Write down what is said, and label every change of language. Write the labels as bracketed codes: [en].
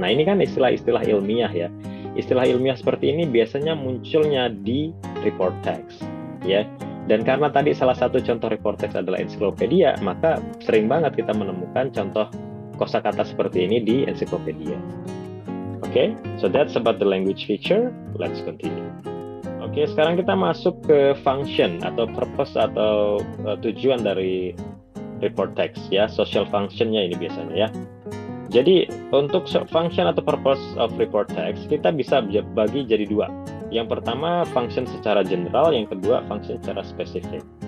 [id] Nah, ini kan istilah-istilah ilmiah ya. Istilah ilmiah seperti ini biasanya munculnya di report text ya. Dan karena tadi salah satu contoh report text adalah ensiklopedia, maka sering banget kita menemukan contoh kosakata seperti ini di ensiklopedia. [en] Oke, so that's about the language feature. Let's continue. [id] Oke, sekarang kita masuk ke function atau purpose atau tujuan dari report text ya, social functionnya ini biasanya ya. Jadi untuk function atau purpose of report text kita bisa bagi jadi dua. Yang pertama function secara general, yang kedua function secara spesifik.